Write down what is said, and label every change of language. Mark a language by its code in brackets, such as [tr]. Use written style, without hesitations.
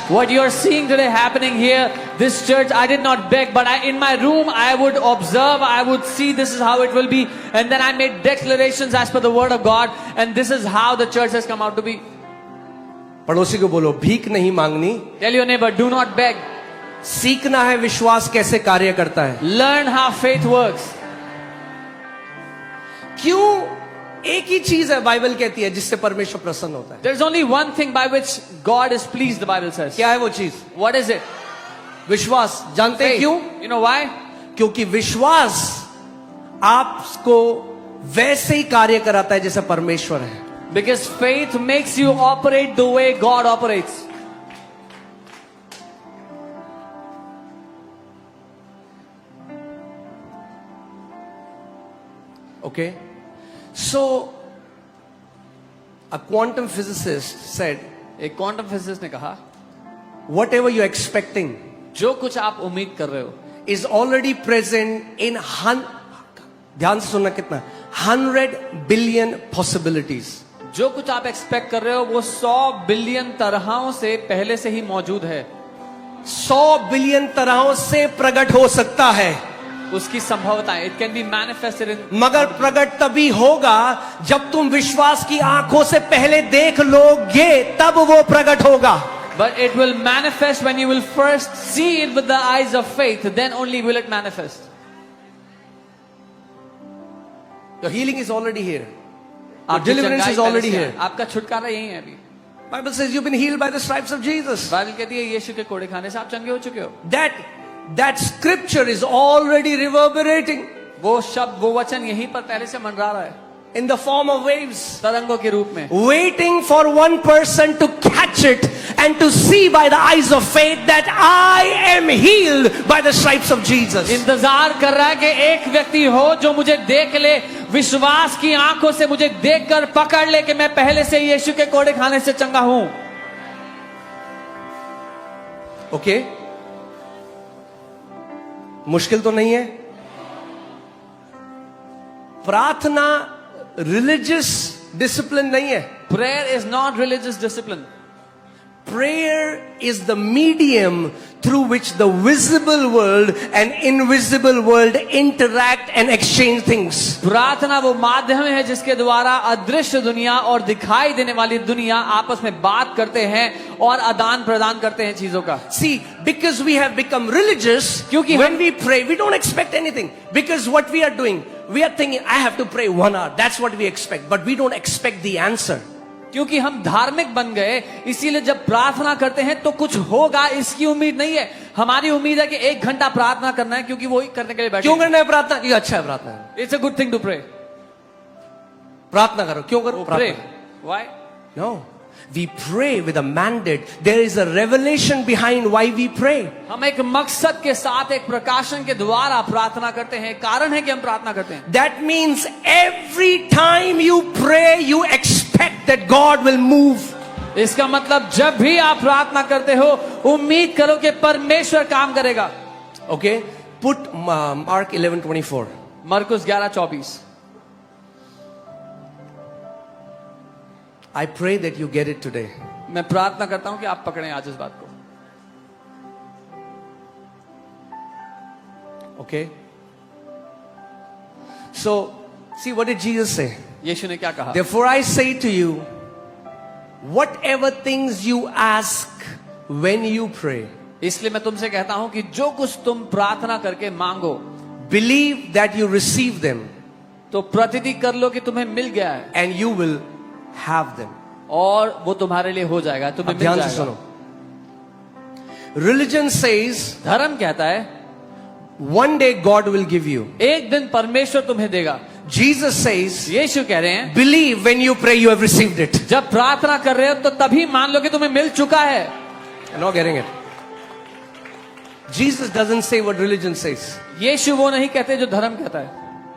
[en] What you are seeing today happening here, this church, I did not beg, but in my room I would observe, I would see this is how it will be, and then I made declarations as per the word of God, and this is how the church has come out to be. [hi] पड़ोसी को बोलो, भीख नहीं मांगनी, [en] Tell your neighbor, do not beg. [hi] सीखना है विश्वास कैसे कार्य करता है। [en] Learn how faith works. [hi] क्यों? एक ही चीज है बाइबल कहती है जिससे परमेश्वर प्रसन्न होता है। [en] There's only one thing by which God is pleased, the Bible says. [hi] क्या है वो चीज? [en] What is it? [hi] विश्वास। जानते हैं [en] Faith. [hi] क्यों? [en] You know why? [hi] क्योंकि विश्वास आपको वैसे ही कार्य कराता है जैसे परमेश्वर है। [en] Because faith makes you operate the way God operates. Okay? So, a quantum physicist said, [hi] एक क्वांटम फिजिसिस्ट ने कहा, [en] whatever you're expecting [hi] जो कुछ आप उम्मीद कर रहे हो [en] is already present in [hi] ध्यान से सुनना कितना, [en] 100 billion possibilities. [hi] जो कुछ आप एक्सपेक्ट कर रहे हो वो 100 बिलियन तरहों से पहले से ही मौजूद है। 100 बिलियन तरहों से प्रकट हो सकता है, उसकी संभवताएं, [en] it can be manifested in, [hi] मगर प्रकट तभी होगा जब तुम विश्वास की आंखों से पहले देख लोगे, तब वो प्रकट होगा। [en] but it will manifest when you will first see it with the eyes of faith, then only will it manifest. Your healing is already here. Your [hi] आपकी [en] deliverance [hi] चंगाई [en] is already [hi] पहले से [en] here. [hi] है। आपका छुटकारा यही है अभी। [en] Bible says you've been healed by the stripes of Jesus. [hi] Bible कहती है यीशु के कोड़े खाने से आप चंगे हो चुके हो। [en] That scripture is already reverberating [hi] वो शब्द, वो वचन यहीं पर पहले से मंडरा रहा है, [en] in the form of waves, [hi] तरंगों के रूप में, [en] waiting for one person to catch it and to see by the eyes of faith that I am healed by the stripes of Jesus. [hi] इंतजार कर रहा है कि एक व्यक्ति हो जो मुझे देख ले, विश्वास की आंखों से मुझे देखकर पकड़ ले कि मैं पहले से यीशु के कोड़े खाने से चंगा हूं। [en] Okay? [hi] मुश्किल तो नहीं है। प्रार्थना रिलीजियस डिसिप्लिन नहीं है। [en] Prayer is not religious discipline. Prayer is the medium through which the visible world and invisible world interact and exchange things. [hi] प्रार्थना वो माध्यम है जिसके द्वारा अदृश्य दुनिया और दिखाई देने वाली दुनिया आपस में बात करते हैं और आदान प्रदान करते हैं चीजों का। [en] See, because we have become religious, [hi] क्योंकि [en] when we pray, we don't expect anything. Because what we are doing, we are thinking, I have to pray 1 hour. That's what we expect. But we don't expect the answer. [hi] क्योंकि हम धार्मिक बन गए, इसीलिए जब प्रार्थना करते हैं तो कुछ होगा इसकी उम्मीद नहीं है। हमारी उम्मीद है कि 1 घंटा प्रार्थना करना है, क्योंकि वो ही करने के लिए बैठे। क्यों करना है प्रार्थना? क्योंकि अच्छा है प्रार्थना। [en] It's a good thing to pray. [hi] प्रार्थना करो। क्यों करो? [en] Pray. Why? No. We pray with a mandate. There is a revelation behind why we pray. [hi] हम एक मकसद के साथ, एक प्रकाशन के द्वारा प्रार्थना करते हैं। कारण है कि हम प्रार्थना करते हैं। [en] That means every time you pray, you expect that God will move. [hi] इसका मतलब जब भी आप प्रार्थना करते हो, उम्मीद करो कि परमेश्वर काम करेगा। [en] Okay? Put Mark 11:24. [hi] मरकुस 11:24। [en] I pray that you get it today. [hi] मैं प्रार्थना करता हूं कि आप पकड़ें आज इस बात को। [en] Okay? So, See, what did Jesus say? [hi] यीशु ने क्या कहा? [en] Therefore I say to you, whatever things you ask when you pray, [hi] इसलिए मैं तुमसे कहता हूं कि जो कुछ तुम प्रार्थना करके मांगो, [en] believe that you receive them [hi] तो प्रतिति कर लो कि तुम्हें मिल गया है, [en] and you will have them. [hi] और वो तुम्हारे लिए हो जाएगा, तुम्हें अब मिल ध्यान से सुनो. [en] Religion says [hi] धर्म कहता है [en] one day God will give you. [hi] एक दिन परमेश्वर तुम्हें देगा। [en] Jesus says [hi] यीशु कह रहे हैं [en] believe when you pray you have received it. [hi] जब प्रार्थना कर रहे हो तो तभी मान लो कि तुम्हें मिल चुका है। [en] You're not getting it. Jesus doesn't say what religion says. [hi] यीशु वो नहीं कहते जो धर्म कहता है।